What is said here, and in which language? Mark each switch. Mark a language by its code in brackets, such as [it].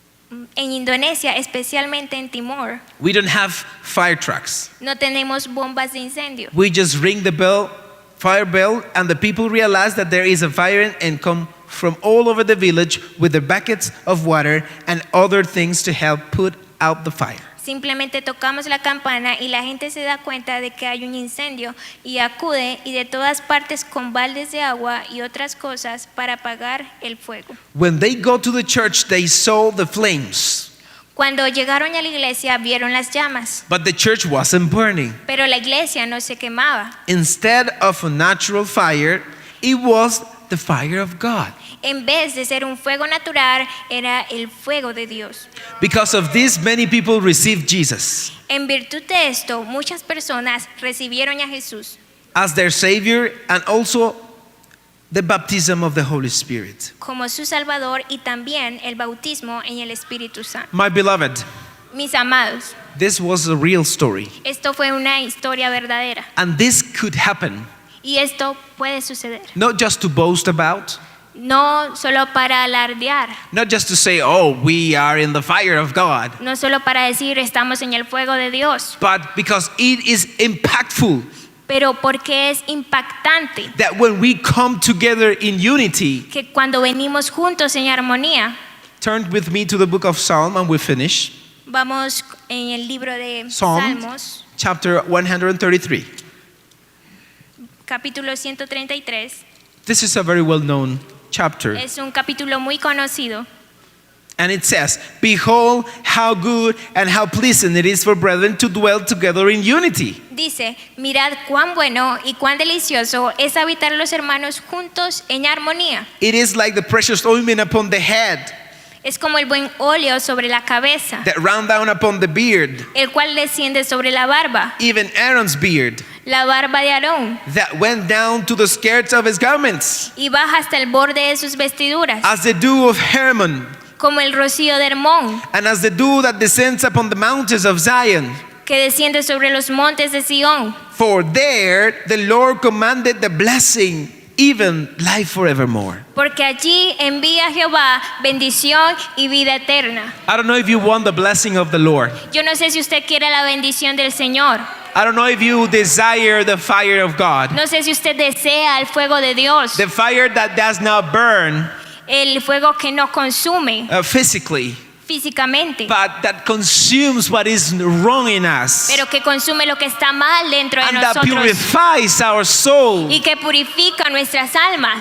[es] En Indonesia, especialmente en Timor, [en] we don't have fire trucks. [es] no tenemos bombas de incendio. [en] We just ring the fire bell, and the people realize that there is a fire and come from all over the village with their buckets of water and other things to help put out the fire. [es] Simplemente tocamos la campana y la gente se da cuenta de que hay un incendio y acude y de todas partes con baldes de agua y otras cosas para apagar el fuego. [en] When they go to the church, they saw the flames, [es] Cuando llegaron a la iglesia vieron las llamas, [en] but the church wasn't burning. [es] pero la iglesia no se quemaba. [en] Instead of a natural fire, it was the fire of God. [es] En vez de ser un fuego natural, era el fuego de Dios. [en] Because of this, many people received Jesus [es] En virtud de esto, muchas personas recibieron a Jesús [en] as their Savior and also the baptism of the Holy Spirit. [es] como su Salvador y también el bautismo en el Espíritu Santo. [en] My beloved, [es] Mis amados, [en] this was a real story, [es] esto fue una historia verdadera [en] and this could happen, [es] y esto puede suceder. [en] not just to boast about, [es] No solo para alardear, [en] not just to say, oh, we are in the fire of God, [es] no solo para decir estamos en el fuego de Dios, [en] but because it is impactful [es] pero porque es impactante [en] that when we come together in unity, [es] que cuando venimos juntos en armonía, [en] Turn with me to the book of Psalm and we finish. [es] Vamos en el libro de [en] Psalm. [es] Salmos, [en] Chapter 133. [es] capítulo 133. [en] This is a very well-known chapter. [es] Es un capítulo muy conocido. [en] And it says, "Behold how good and how pleasant it is for brethren to dwell together in unity." [es] Dice, mirad cuán bueno y cuán delicioso es habitar los hermanos juntos en armonía. [en] It is like the precious ointment upon the head, [es] Es como el buen óleo sobre la cabeza, [en] that ran down upon the beard, [es] el cual desciende sobre la barba, [en] even Aaron's beard, [es] la barba de Aarón, [en] that went down to the skirts of his garments, [es] y baja hasta el borde de sus vestiduras, [en] as the dew of Hermon, [es] como el rocío de Hermón, [en] and as the dew that descends upon the mountains of Zion. [es] que desciende sobre los montes de Sión. [en] For there the Lord commanded the blessing, even life forevermore. [es] Porque allí envía Jehová bendición y vida eterna. [en] I don't know if you want the blessing of the Lord. [es] Yo no sé si usted quiere la bendición del Señor. [en] I don't know if you desire the fire of God. [es] No sé si usted desea el fuego de Dios, [en] The fire that does not burn [es] el fuego que no consume [en] physically, [es] físicamente, [en] but that consumes what is wrong in us, [es] pero que consume lo que está mal dentro de [en] and that [es] nosotros [en] purifies our soul, [es] y que purifica nuestras almas